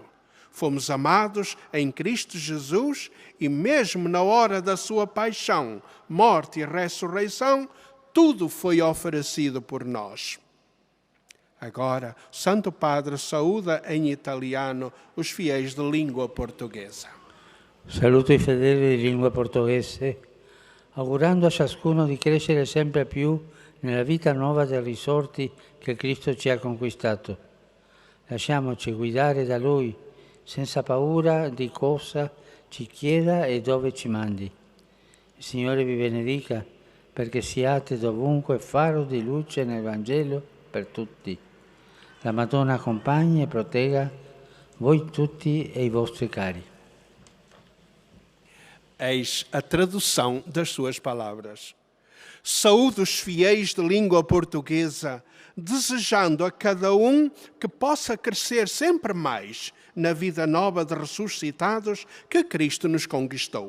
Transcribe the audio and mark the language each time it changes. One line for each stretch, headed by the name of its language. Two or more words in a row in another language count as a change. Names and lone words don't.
Portuguese: Fomos amados em Cristo Jesus e, mesmo na hora da sua paixão, morte e ressurreição, tudo foi oferecido por nós. Agora, o Santo Padre saúda em italiano os fiéis de língua portuguesa.
Italian: Saluto i fedeli di lingua portoghese, augurando a ciascuno di crescere sempre più nella vita nuova dei risorti che Cristo ci ha conquistato. Lasciamoci guidare da Lui, senza paura di cosa ci chieda e dove ci mandi. Il Signore vi benedica perché siate dovunque faro di luce nel Vangelo per tutti. La Madonna accompagni e protegga voi tutti e i vostri cari.
Portuguese: Eis a tradução das suas palavras. Saúdo os fiéis de língua portuguesa, desejando a cada um que possa crescer sempre mais na vida nova de ressuscitados que Cristo nos conquistou.